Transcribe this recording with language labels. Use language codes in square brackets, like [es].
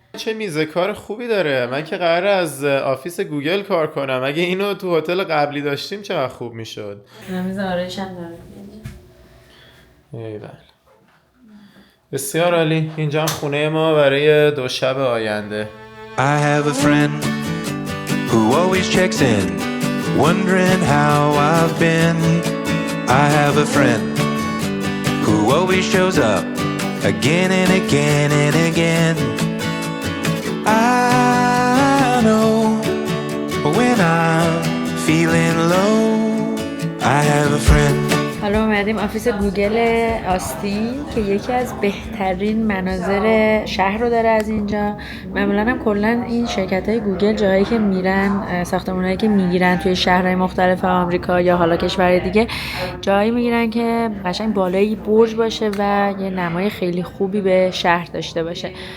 [fa] چه میزه کار خوبی داره. من که قراره از آفیس گوگل کار کنم، اگه اینو تو هتل قبلی داشتیم چقدر خوب میشد. میز آرایش هم داره. ایول. بسیار عالی. اینجا هم خونه ما برای 2 شب آینده. [en] I have a friend who always checks in, wondering how I've been. I have a friend who always shows up again and again and again. I know when I'm feeling low, I have a friend. [fa] حالا اومدیم آفیس گوگل آستین که یکی از بهترین مناظر شهر رو داره از اینجا. معمولا هم کلا این شرکت‌های گوگل جاهایی که میرن، ساختمان‌هایی که میگیرن توی شهرهای مختلف آمریکا یا حالا کشورهای دیگه، جایی میگیرن که قشنگ بالای برج باشه و یه نمای خیلی خوبی به شهر داشته باشه.